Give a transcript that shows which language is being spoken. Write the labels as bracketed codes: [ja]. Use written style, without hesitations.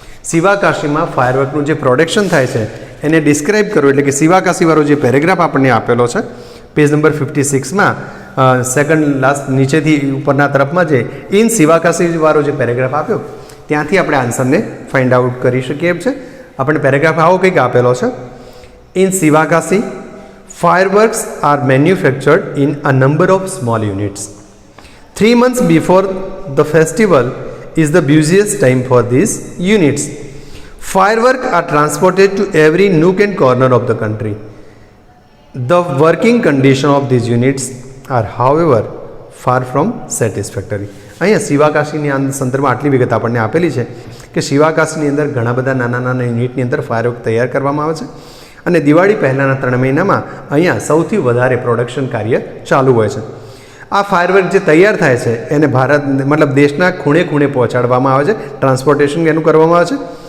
[gu] શિવાકાશીમાં ફાયરવર્કનું જે પ્રોડક્શન થાય છે એને ડિસ્ક્રાઇબ કરવું, એટલે કે શિવાકાશીવાળો જે પેરેગ્રાફ આપણને આપેલો છે પેજ નંબર 56માં સેકન્ડ લાસ્ટ નીચેથી ઉપરના તરફમાં જે ઇન શિવાકાશીવાળો જે પેરેગ્રાફ આપ્યો ત્યાંથી આપણે આન્સરને ફાઇન્ડ આઉટ કરી શકીએ એમ છે. આપણે પેરેગ્રાફ આવો કંઈક આપેલો છે. [en] In Sivakasi fireworks are manufactured in a number of small units. 3 months before the festival is the busiest time for these units. Fireworks are transported to every nook and corner of the country. The working condition of these units are, however, far from satisfactory. [gu] અહીંયા શિવાકાશીની સંદર્ભમાં આટલી વિગત આપણને આપેલી છે કે શિવાકાશીની અંદર ઘણા બધા નાના નાના યુનિટની અંદર ફાયરવર્ક તૈયાર કરવામાં આવે છે અને દિવાળી પહેલાંના 3 મહિનામાં અહીંયા સૌથી વધારે પ્રોડક્શન કાર્ય ચાલુ હોય છે. આ ફાયરવર્ક જે તૈયાર થાય છે એને ભારત મતલબ દેશના ખૂણે ખૂણે પહોંચાડવામાં આવે છે, ટ્રાન્સપોર્ટેશન એનું કરવામાં આવે છે.